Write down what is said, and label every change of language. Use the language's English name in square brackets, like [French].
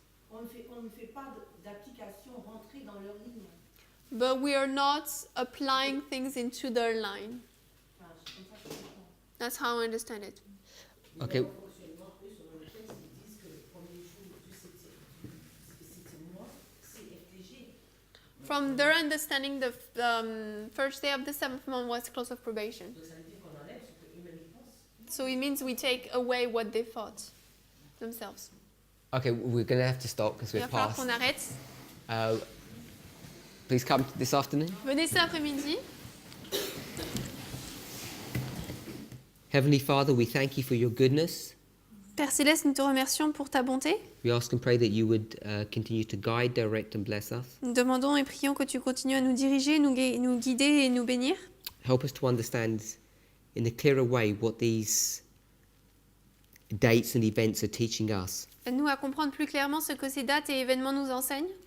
[French] On ne fait pas d'application rentrée dans leur ligne. [English] but we are not applying things into their line. [French] Enfin, comme ça, je comprends. [English] That's how I understand it. Okay. [French] Fonctionnement, eux, selon le texte, ils disent que le premier jour du 7e mois, c'est FTG. [English] From their understanding, the first day of the 7th month was close of probation. [French] Donc ça veut dire qu'on enlève ce qu'eux-mêmes ils pensent. [English] So it means we take away what they thought themselves. Okay, we're going to have to stop because [French] Il va [English] we're [French] falloir [English] past. [French] qu'on arrête. [English] Please come this afternoon. [French] Venez cet après-midi. [English] Heavenly Father, we thank you for your goodness. [French] Père Céleste, nous te remercions pour ta bonté. [English] We ask and pray that you would continue to guide, direct, and bless us. [French] Nous demandons et prions que tu continues à nous diriger, nous guider et nous bénir. [English] Help us to understand in a clearer way what these dates and events are teaching us. [French] Aide-nous à comprendre plus clairement ce que ces dates et événements nous enseignent.